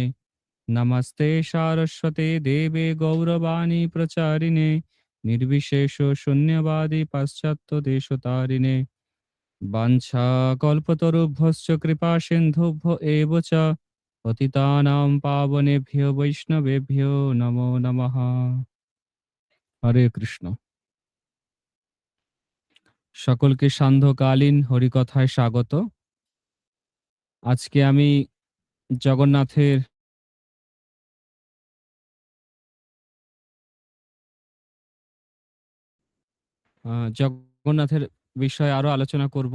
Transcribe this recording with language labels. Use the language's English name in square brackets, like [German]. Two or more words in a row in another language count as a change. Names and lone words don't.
[Sanskrit] नमस्ते सारस्वते देवे गौरवाणी प्रचारिणे निर्विशेष शून्यवादी पाश्चात्य वाञ्छाकल्पतरुभ्यश्च कृपा सिन्धुभ्य एव च पतितानां पावनेभ्यो वैष्णवेभ्यो नमो नमः। [Bangla] হরে কৃষ্ণ। সকলকে সান্ধ্যকালীন হরিকথায় স্বাগত। আজকে আমি জগন্নাথের জগন্নাথের বিষয়ে আরো আলোচনা করব।